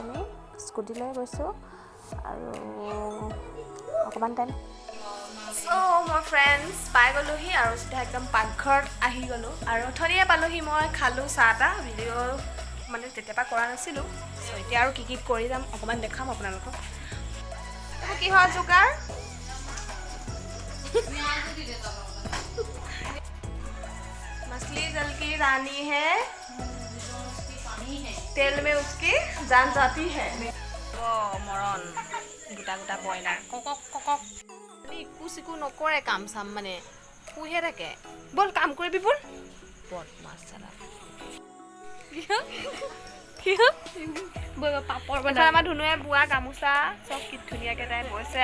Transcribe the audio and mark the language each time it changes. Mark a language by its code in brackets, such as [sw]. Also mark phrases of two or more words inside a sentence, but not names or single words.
[as] আমি স্কুটি লৈ গৈছোঁ, আৰু অকণমান টাইম। চ' মই ফ্ৰেণ্ডছ পাই গ'লোহি, আৰু চিধা একদম পাকঘৰত আহি গ'লোঁ, আৰু অথনিয়ে পালোহি। মই খালোঁ চাহ তাহ, ভিডিঅ' মানে তেতিয়াৰ পৰা কৰা নাছিলোঁ। চ' এতিয়া আৰু কি কৰি যাম অকণমান দেখাম আপোনালোকক। কিহৰ যোগাৰ? [hi] मछली जल की रानी है, तेल में उसकी जान जाती है। [as] মৰণ গোটা গোটা ব্ৰইলাৰ কক কক ইকো চিকো নকৰে, কাম চাম মানে শুইহে থাকে। ব'ল কাম কৰিবি, ব'ল বদমাছ চালা। পাপৰ বনাই আমাৰ ধুনুৱে বোৱা গামোচা চব কি ধুনীয়াকৈ তাই বৈছে।